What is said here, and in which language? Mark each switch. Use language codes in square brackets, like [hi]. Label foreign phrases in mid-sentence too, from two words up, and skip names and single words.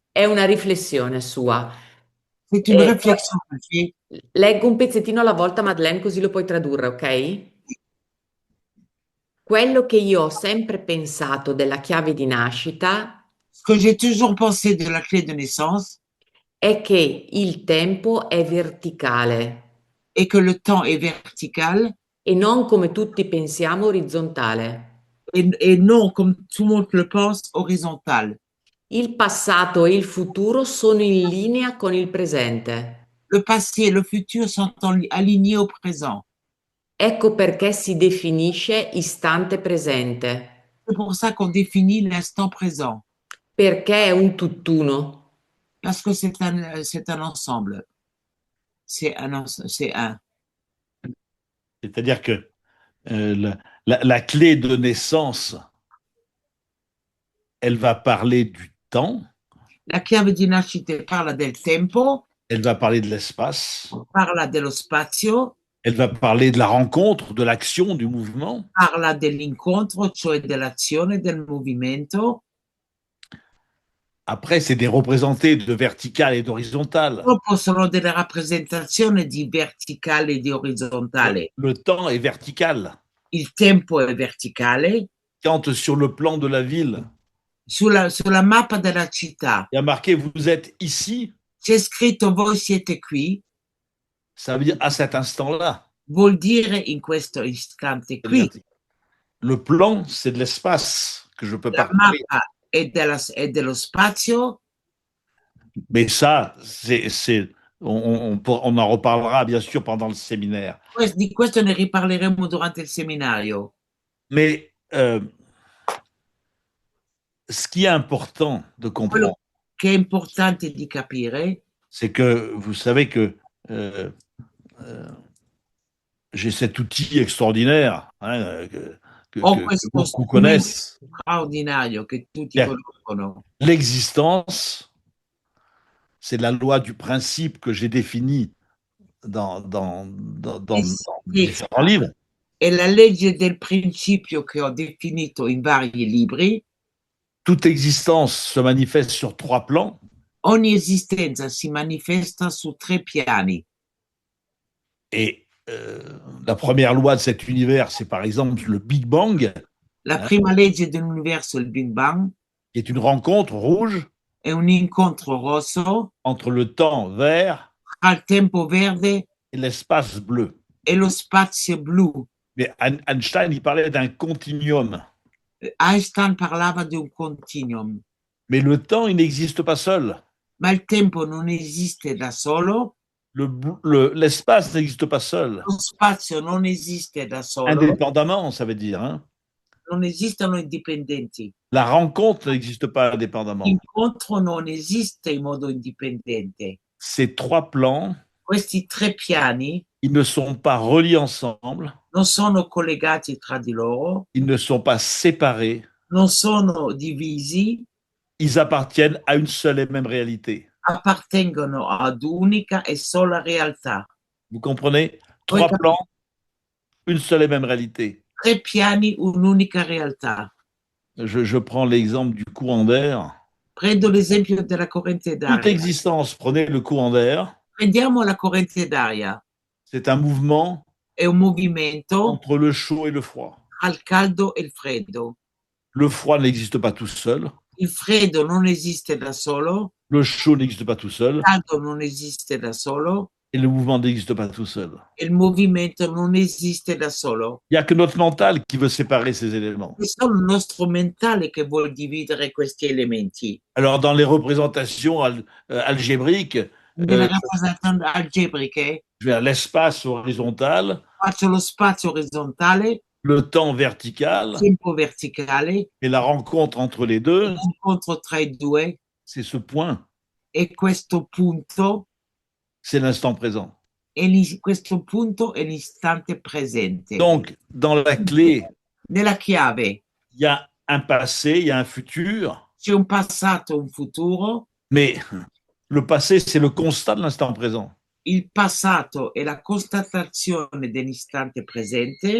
[it] È una riflessione sua. [fr] C'est une [it] E [fr] réflexion que j'ai. [it] leggo un pezzettino alla volta, Madeleine, così lo puoi tradurre, ok? Quello che io ho sempre pensato della chiave di nascita [fr] Ce que j'ai toujours pensé de la clé de naissance [it] è che il tempo è verticale [fr] est que le temps est vertical [it] e non come tutti pensiamo orizzontale. [fr] et non, comme tout le monde le pense, horizontal. [it] Il passato e il futuro sono in linea con il presente. [fr] Le passé et le futur sont alignés au présent. [it] Ecco perché si definisce istante presente, [fr] C'est pour ça qu'on définit l'instant présent, [it] perché è un tutt'uno. [fr] parce que c'est un ensemble. C'est un. C'est-à-dire que la clé de naissance, elle va parler du temps, [it] La chiave di nascita parla del tempo, [fr] elle va parler de l'espace, [it] parla dello spazio, [fr] elle va parler de la rencontre, de l'action, du mouvement. [it] parla dell'incontro, cioè dell'azione, del movimento. [fr] Après, c'est des représentés de vertical et d'horizontal. [it] Dopo sono delle rappresentazioni di verticale e di orizzontale. [fr] Le temps est vertical. [it] Il tempo è verticale. [fr] Quand sur le plan de la ville, [it] Sulla mappa della città [fr] il y a marqué vous êtes ici, [it] c'è scritto voi siete qui, [fr] ça veut dire à cet instant-là. [it] vuol dire in questo istante qui. [fr] Le plan, c'est de l'espace que je peux [it] La [fr] parcourir. [it] mappa è dello spazio, [fr] Mais ça, on en reparlera bien sûr pendant le séminaire. [it] di questo ne riparleremo durante il seminario. [fr] Mais ce qui est important de comprendre, [it] Quello che è importante di capire [fr] c'est que vous savez que j'ai cet outil extraordinaire que [it] questo [fr] beaucoup [it] strumento [fr] connaissent. [it] straordinario che tutti [fr] Bien. [it] conoscono. [fr] L'existence, c'est la loi du principe que j'ai définie dans différents livres. [it] È la legge del principio che ho definito in vari libri. [fr] Toute existence se manifeste sur 3 plans. [it] Ogni esistenza si manifesta su 3 piani. [fr] Et la première loi de cet univers, c'est par exemple le Big Bang, [it] La prima legge dell'universo è il Big Bang, [fr] qui est une rencontre rouge [it] è un incontro rosso [fr] entre le temps vert [it] tra il tempo verde [fr] et l'espace bleu. [it] e lo spazio blu. [fr] Mais Einstein, il parlait d'un continuum. [it] Einstein parlava di un continuum, [fr] Mais le temps, il n'existe pas seul. [it] Ma il tempo non esiste da solo, [fr] L'espace n'existe pas seul. [it] lo spazio non esiste da solo, [fr] Indépendamment, ça veut dire, hein. [it] non esistono indipendenti. [fr] La rencontre n'existe pas indépendamment. [it] L'incontro non esiste in modo indipendente. [fr] Ces trois plans, [it] Questi tre piani [fr] ils ne sont pas reliés ensemble, [it] non sono collegati tra di loro, [fr] ils ne sont pas séparés, [it] non sono divisi, [fr] ils appartiennent à une seule et même réalité. [it] appartengono ad unica e sola realtà. [fr] Vous comprenez? [it] Voi [fr] Trois [it] capite? [fr] plans, une seule et même réalité. [it] Tre piani, un'unica realtà. [fr] Je prends l'exemple du courant d'air. [it] Prendo l'esempio della corrente [fr] Toute [it] d'aria. [fr] existence, prenez le courant d'air, [it] Prendiamo la corrente d'aria. [fr] c'est un mouvement [it] È un movimento [fr] entre le chaud et le froid. [it] tra il caldo e il freddo. [fr] Le froid n'existe pas tout seul, [it] Il freddo non esiste da solo, [fr] le chaud n'existe pas tout seul, [it] il caldo non esiste da solo [fr] et le mouvement n'existe pas tout seul. [it] e il movimento non esiste da solo. [fr] Il n'y a que notre mental qui veut séparer ces éléments. [it] È solo il nostro mentale che vuole dividere questi elementi. [fr] Alors, dans les représentations algébriques, [it] Nelle rappresentazioni algebriche [fr] l'espace horizontal, [it] faccio lo spazio orizzontale, [fr] le temps vertical [it] il tempo verticale, [fr] et la rencontre entre les deux, [it] l'incontro tra i due [fr] c'est ce point, [it] e questo punto [fr] c'est l'instant présent. [it] questo punto è l'istante presente. [fr] Donc, dans la clé, [it] Nella chiave [fr] il y a un passé, il y a un futur, [it] c'è un passato, un futuro. [fr] mais le passé, c'est le constat de l'instant présent. [it] Il passato è la constatazione dell'istante presente.